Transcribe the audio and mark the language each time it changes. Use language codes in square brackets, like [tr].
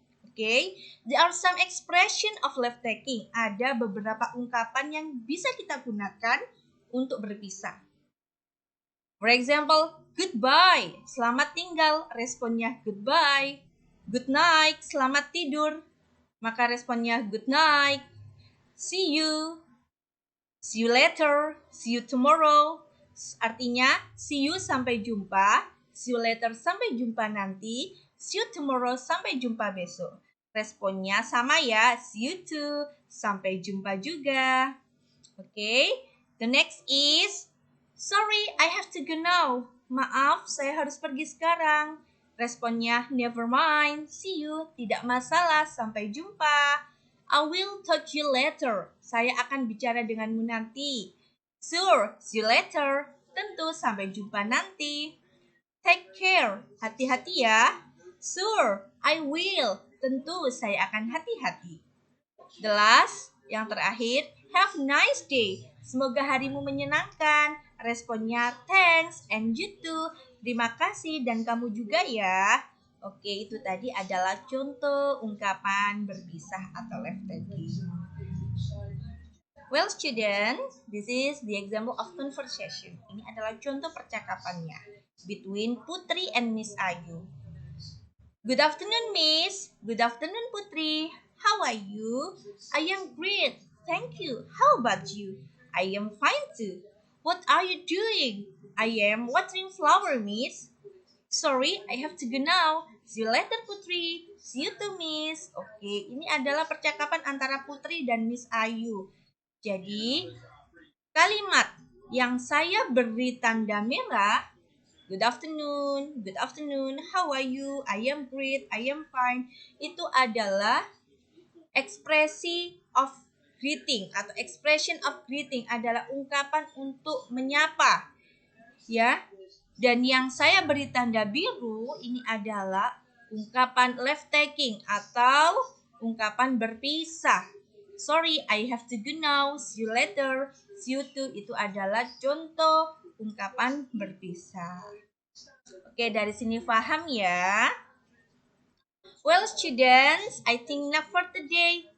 [en] Okay, there are some expression of life taking. [id] Ada beberapa ungkapan yang bisa kita gunakan untuk berpisah. [en] For example, goodbye, [id] selamat tinggal, responnya [en] goodbye. Good night, [id] selamat tidur, maka responnya [en] good night. See you later, see you tomorrow. [id] Artinya, [en] see you [id] sampai jumpa, [en] see you later [id] sampai jumpa nanti, [en] see you tomorrow [id] sampai jumpa besok. Responnya sama ya, [en] see you too, [id] sampai jumpa juga. [en] Okay, the next is, sorry, I have to go now. [id] Maaf, saya harus pergi sekarang. Responnya, [en] never mind, see you, [id] tidak masalah, sampai jumpa. [en] I will talk you later. [id] Saya akan bicara denganmu nanti. [en] Sure, see you later. [id] Tentu, sampai jumpa nanti. [en] Take care, [id] hati-hati ya. [en] Sure, I will. [id] Tentu, saya akan hati-hati. [en] The last, [id] yang terakhir, [en] have a nice day. [id] Semoga harimu menyenangkan. [en] Responnya, thanks, and you too. [id] Terima kasih, dan kamu juga ya. Oke, itu tadi adalah contoh ungkapan berpisah atau life taking. [en] Well, students, this is the example of conversation. [id] Ini adalah contoh percakapannya between Putri and Miss Ayu. [en] Good afternoon, Miss. Good afternoon, Putri. How are you? I am great. Thank you. How about you? I am fine too. What are you doing? I am watering flower, Miss. Sorry, I have to go now. See you later, Putri. See you too, Miss. [id] Oke, ini adalah percakapan antara Putri dan Miss Ayu. Jadi, kalimat yang saya beri tanda merah, good afternoon, how are you, I am great, I am fine, itu adalah ekspresi of greeting atau expression of greeting, adalah ungkapan untuk menyapa. Ya, dan yang saya beri tanda biru ini adalah ungkapan life taking atau ungkapan berpisah. [en] Sorry, I have to go now. See you later. See you too. [id] Itu adalah contoh ungkapan berpisah. Oke, dari sini paham ya? [en] Well, students, I think enough for today.